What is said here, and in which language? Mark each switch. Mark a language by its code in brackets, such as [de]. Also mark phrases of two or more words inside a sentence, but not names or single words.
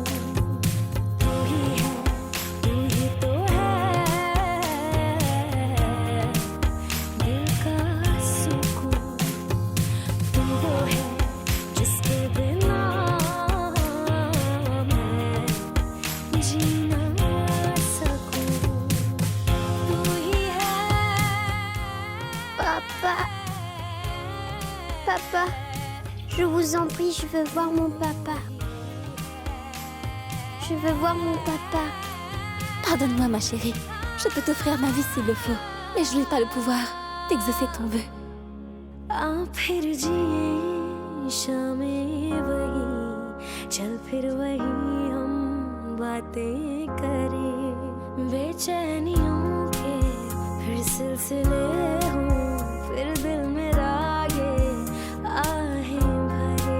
[hi] तू ही है, तू ही तो है दिल का सुकून। तू वो है जिसके बिना मैं जी ना सकूं। तू ही है। [fr] Papa. Papa. Je vous en prie, je veux voir mon papa. Je veux voir mon papa. Pardonne-moi, ma chérie. Je peux t'offrir ma vie s'il le faut, mais je n'ai pas le pouvoir d'exaucer ton vœu. [hi] आ फिर जिए शामें वही, चल फिर वही हम बातें करें। बेचैनियों के फिर सिलसिले हों, फिर दिल मेरा ये आहें भरे।